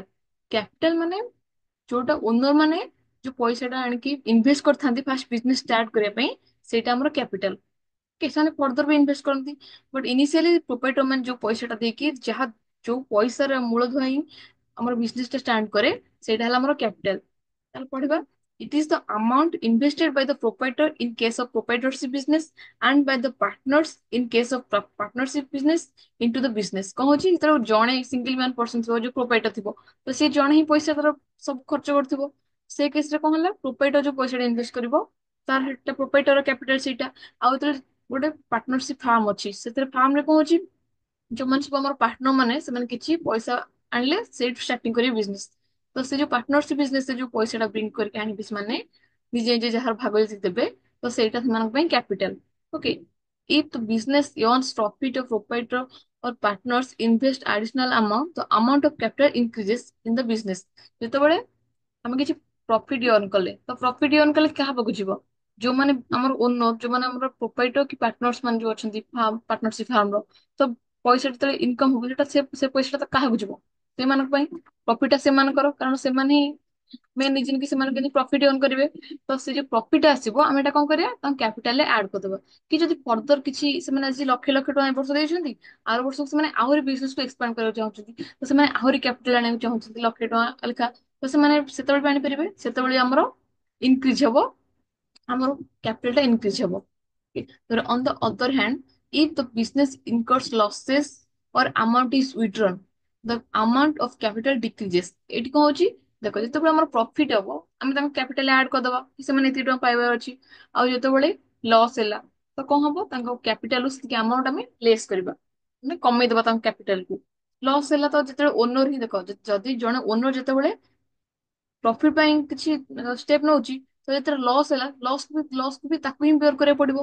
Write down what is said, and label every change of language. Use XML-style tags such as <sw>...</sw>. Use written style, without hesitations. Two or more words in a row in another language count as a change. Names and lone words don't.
<or>କ୍ୟାପିଟାଲ ମାନେ ଯୋଉଟା ଓନର ମାନେ ଯୋଉ ପଇସାଟା ଆଣିକି ଇନଭେଷ୍ଟ କରିଥାନ୍ତି</or> <en>first business start</en> <or>କରିବା ପାଇଁ, ସେଇଟା ଆମର କ୍ୟାପିଟାଲ। କି ସେମାନେ ଫର୍ଦର ବି ଇନଭେଷ୍ଟ କରନ୍ତି,</or> <en>but initially proprietor</en> <or>ମାନେ ଯୋଉ ପଇସାଟା ଦେଇକି ଯାହା ଯୋଉ ପଇସାର ମୂଳଧୁଆ ହିଁ ଆମର ବିଜନେସ ଟା ଷ୍ଟାଣ୍ଡ କରେ, ସେଇଟା ହେଲା ଆମର କ୍ୟାପିଟାଲ। ତାହେଲେ ପଢିବା,</or> <en>it is the amount invested by the proprietor in case of proprietorship business and by the partners in case of partnership business into the business।</en> <or>କଣ ହଉଛି, ଯେତେବେଳେ ଜଣେ</or> <en>single man person</en> <or>ଥିବ, ଯୋଉ ପ୍ରୋପାଇଟର ଥିବ, ତ ସେ ଜଣେ ହିଁ ପଇସା ତାର ସବୁ ଖର୍ଚ୍ଚ କରୁଥିବ। ସେ କେସ ରେ କଣ ହେଲା, ପ୍ରୋପାଇଟର ଯୋଉ ପଇସାଟା ଇନଭେଷ୍ଟ କରିବ, ତାର ସେଟା</or> <en>proprietor capital</en> <or>ସେଇଟା। ଆଉ ଯେତେବେଳେ ଗୋଟେ</or> <en>partnership firm</en> <or>ଅଛି, ସେଥିରେ ଫାର୍ମରେ କଣ ହଉଛି, ଯୋଉମାନେ ସବୁ ଆମର ପାର୍ଟନର ମାନେ, ସେମାନେ କିଛି ପଇସା ଆଣିଲେ ସେଇଠୁ ଷ୍ଟାର୍ଟିଂ କରିବେ ବିଜନେସ। ତ ସେ ଯୋଉ</or> <en>partnership business</en> <or>ଯୋଉ ପଇସାଟା ବ୍ରିଙ୍ଗ କରିକି ଆଣିବେ ସେମାନେ, ନିଜେ ନିଜେ ଯାହାର ଭାଗ ଯଦି ଦେବେ, ତ ସେଇଟା ସେମାନଙ୍କ ପାଇଁ କ୍ୟାପିଟାଲ। ଓକେ,</or> <en>if the business earns profit of proprietor or partners invest additional amount, the amount of capital increases in the business।</en> <or>ଯେତେବେଳେ ଆମେ କିଛି</or> <en>profit earn</en> <or>କଲେ, ତ</or> <en>profit earn</en> <or>କଲେ କାହା ପାଖକୁ ଯିବ, ଯୋଉମାନେ ଆମର ଓନର, ଯୋଉମାନେ ଆମର ପ୍ରୋପାଇଟର କି ପାର୍ଟନର୍ସ ମାନେ ଯୋଉ ଅଛନ୍ତି</or> <en>partnership firm</en> <or>ର, ତ ପଇସା ଯେତେବେଳେ ଇନକମ ହବ, ସେଟା ସେ ପଇସାଟା ତ କାହାକୁ ଯିବ, ସେମାନଙ୍କ ପାଇଁ। ପ୍ରଫିଟ ଟା ସେମାନଙ୍କର, କାରଣ ସେମାନେ ହିଁ</or> <en>main reason</en> <or>କି ସେମାନେ କେମିତି</or> <en>profit earn</en> <or>କରିବେ। ତ ସେ ଯୋଉ ପ୍ରଫିଟ ଆସିବ, ଆମେ ଏଟା କଣ କରିବା, ତାଙ୍କ କ୍ୟାପିଟାଲରେ ଆଡ କରିଦବା। କି ଯଦି ଫର୍ଦର କିଛି ସେମାନେ ଆଜି ଲକ୍ଷ ଲକ୍ଷ ଟଙ୍କା ଏ ବର୍ଷ ଦେଇଛନ୍ତି, ଆର ବର୍ଷକୁ ସେମାନେ ଆହୁରି ବିଜନେସ କୁ ଏକ୍ସପାଣ୍ଡ କରିବାକୁ ଚାହୁଁଛନ୍ତି, ତ ସେମାନେ ଆହୁରି କ୍ୟାପିଟାଲ ଆଣିବାକୁ ଚାହୁଁଛନ୍ତି ଲକ୍ଷେ ଟଙ୍କା ଲେଖା, ତ ସେମାନେ ସେତେବେଳେ ବି ଆଣିପାରିବେ। ସେତେବେଳେ ଆମର ଇନକ୍ରିଜ ହବ, ଆମର କ୍ୟାପିଟାଲ ଟା ଇନକ୍ରିଜ ହବ।</or> <en>On the other hand, if the business incurs losses or amount is withdrawn, the amount of capital decreases।</en> <or>ଏଠି କଣ ହଉଛି, ଦେଖ ଯେତେବେଳେ ଆମର ପ୍ରଫିଟ ହବ, ଆମେ ତାଙ୍କୁ</or> <en>capital add</en> <or>କରିଦବା କି ସେମାନେ ଏତିକି ଟଙ୍କା ପାଇବାର ଅଛି। ଆଉ ଯେତେବେଳେ ଲସ୍ ହେଲା, ତ କଣ ହବ, ତାଙ୍କ କ୍ୟାପିଟାଲରୁ ସେତିକି ଆମାଉଣ୍ଟ ଆମେ ଲେସ୍ କରିବା, ମାନେ କମେଇଦବା ତାଙ୍କ କ୍ୟାପିଟାଲକୁ। ଲସ୍ ହେଲା ତ ଯେତେବେଳେ ଓନର ହିଁ, ଦେଖ ଯଦି ଜଣେ ଓନର ଯେତେବେଳେ ପ୍ରଫିଟ ପାଇଁ କିଛି ଷ୍ଟେପ ନଉଛି, ତ ଯେତେବେଳେ ଲସ୍ ହେଲା, ଲସ୍ କୁ ବି ତାକୁ ହିଁ ବିୟର କରିବାକୁ ପଡିବ।</or>